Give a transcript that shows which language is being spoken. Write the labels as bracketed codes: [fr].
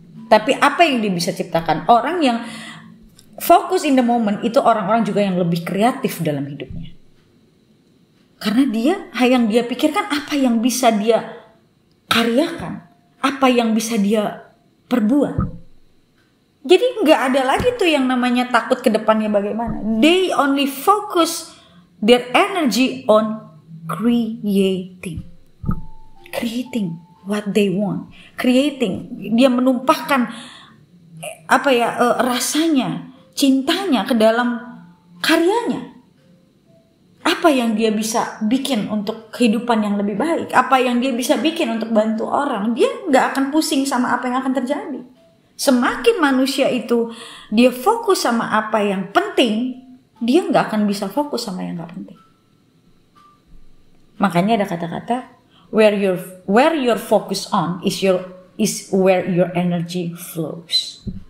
[id] Tapi apa yang dia bisa ciptakan? Orang yang fokus [en] in the moment [id] itu orang-orang juga yang lebih kreatif dalam hidupnya. Karena yang dia pikirkan apa yang bisa dia karyakan, apa yang bisa dia perbuat. Jadi nggak ada lagi tuh yang namanya takut ke depannya bagaimana. [en] They only focus their energy on creating what they want. [id] Dia menumpahkan rasanya, cintanya ke dalam karyanya. Apa yang dia bisa bikin untuk kehidupan yang lebih baik, apa yang dia bisa bikin untuk bantu orang, dia nggak akan pusing sama apa yang akan terjadi. Semakin manusia itu dia fokus sama apa yang penting, dia nggak akan bisa fokus sama yang nggak penting. Makanya ada kata-kata [en] where your focus on is where your energy flows.